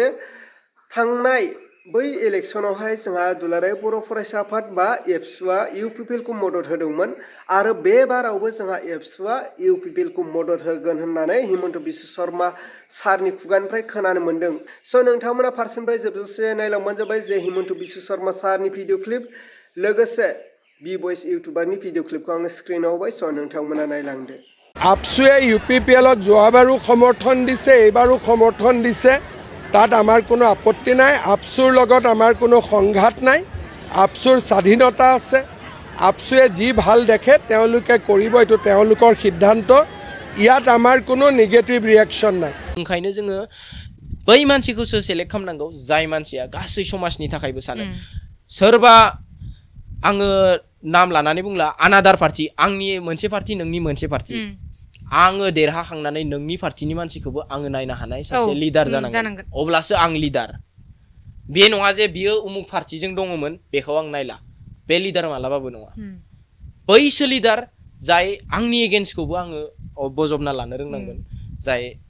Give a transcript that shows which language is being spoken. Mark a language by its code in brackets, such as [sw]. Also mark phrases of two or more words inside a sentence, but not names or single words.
[brx] थांनाय बै इलेक्सनावहाय जोंहा दुलाराय बर' फरायसा आफाद बा एबसुआ इउपिपिएलखौ मदद होदोंमोन आरो बे बारावबो जोंहा एबसुआ इउपिपिएलखौ मदद होगोन होननानै हिमन्त बिश्व शर्मा सारनि खुगानिफ्राय खोनानो मोनदों स' नोंथांमोना फारसेनिफ्राय जोबजासे नायलांबानो जाबाय जे हिमन्त बिश्व शर्मा सारनि [en] video clip [brx] लोगोसे बी बयस इउटुबारनि भिडिअ क्लिपखौ आङो स्क्रिनाव होबाय स' नोंथांमोना नायलांदो [as] আপচুৱে ইউপিপিএলক যোৱাবাৰো সমৰ্থন দিছে এইবাৰো সমৰ্থন দিছে তাত আমাৰ কোনো আপত্তি নাই আপচুৰ লগত আমাৰ কোনো সংঘাত নাই আপচুৰ স্বাধীনতা আছে আপচুৱে যি ভাল দেখে তেওঁলোকে কৰিব এইটো তেওঁলোকৰ সিদ্ধান্ত ইয়াত আমাৰ কোনো [en] negative reaction [as] নাই [brx] ओंखायनो जोङो बै मानसिखौसो सेलेक्ट खालामनांगौ जाय मानसिया गासै समाजनि थाखायबो सानो सोरबा आङो नाम लानानै बुंला आनादार पार्टी आंनि मोनसे पार्टी नोंनि मोनसे पार्टी आङो देरहाखांनानै नोंनि पार्टीनि मानसिखौबो आङो नायनो हानाय सासे लिडार जानांगोन अब्लासो आं लिडार बे नङा जे बियो उमुक पार्टीजों दङमोन बेखौ आं नायला बे लिडार मालाबाबो नङा बैसो लिडार जाय आंनि एगेन्स्टखौबो आङो बजबना लानो रोंनांगोन जाय